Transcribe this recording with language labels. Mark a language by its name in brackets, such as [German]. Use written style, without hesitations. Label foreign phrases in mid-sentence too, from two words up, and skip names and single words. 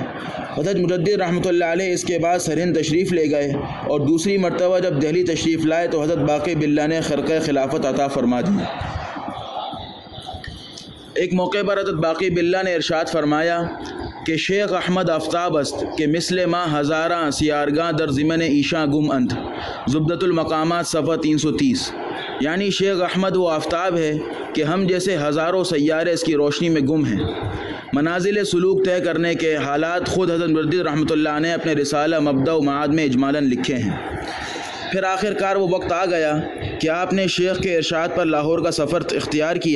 [Urdu] حضرت مجدد رحمۃ اللہ علیہ اس کے بعد سرہند تشریف لے گئے اور دوسری مرتبہ جب دہلی تشریف لائے تو حضرت باقی باللہ نے خرقہ خلافت عطا فرما دی۔ ایک موقع پر حضرت باقی باللہ نے ارشاد فرمایا کہ [Persian] شیخ احمد آفتاب است کہ مثل ما ہزاراں سیارگاں در ضمن ایشاں گم اند، زبدۃ المقامات صفحہ 330۔ [Urdu] یعنی شیخ احمد وہ آفتاب ہے کہ ہم جیسے ہزاروں سیارے اس کی روشنی میں گم ہیں۔ منازل سلوک طے کرنے کے حالات خود حضرت مجدد رحمۃ اللہ نے اپنے رسالہ مبدأ و معاد میں اجمالاً لکھے ہیں۔ پھر آخر کار وہ وقت آ گیا کہ آپ نے شیخ کے ارشاد پر لاہور کا سفر اختیار کیا۔